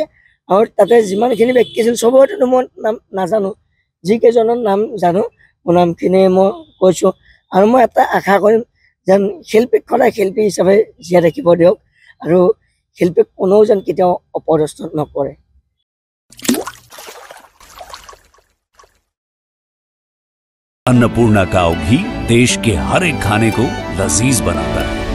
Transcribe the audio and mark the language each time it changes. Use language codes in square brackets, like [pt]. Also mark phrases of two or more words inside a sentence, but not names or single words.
[as] আৰু তাতে যিমানখিনি ব্যক্তি আছিল চবৰেতো মই নাম নাজানো, যিকেইজনৰ নাম জানো মোৰ নামখিনি মই কৈছোঁ। আৰু মই এটা আশা কৰিম যেন শিল্পীক সদায় শিল্পী হিচাপে জীয়াই থাকিব দিয়ক আৰু শিল্পীক কোনেও যেন কেতিয়াও অপদস্থ নকৰে। [hi] अन्नपूर्णा काव घी देश के हर एक खाने को लजीज बनाता है।